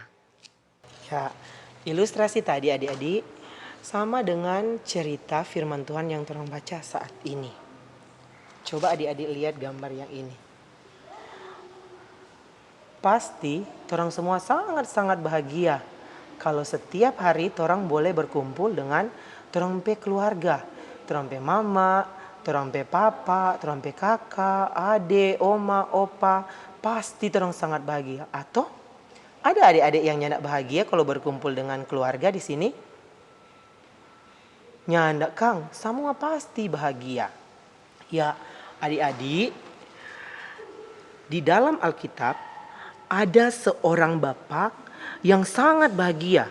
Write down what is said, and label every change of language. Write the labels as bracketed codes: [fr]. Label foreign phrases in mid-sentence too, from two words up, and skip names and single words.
[xmm] Ya, ilustrasi tadi adik-adik sama dengan cerita firman Tuhan yang terang baca saat ini. Coba adik-adik lihat gambar yang ini. Pasti torang semua sangat-sangat bahagia kalau setiap hari torang boleh berkumpul dengan torang pe keluarga. Torang pe mama, torang pe papa, torang pe kakak, ade, oma, opa. Pasti torang sangat bahagia. Atau ada adik-adik yang nyandak bahagia kalau berkumpul dengan keluarga di sini? Nyandak, Kang, semua pasti bahagia. Ya, adik-adik, di dalam Alkitab ada seorang bapak yang sangat bahagia.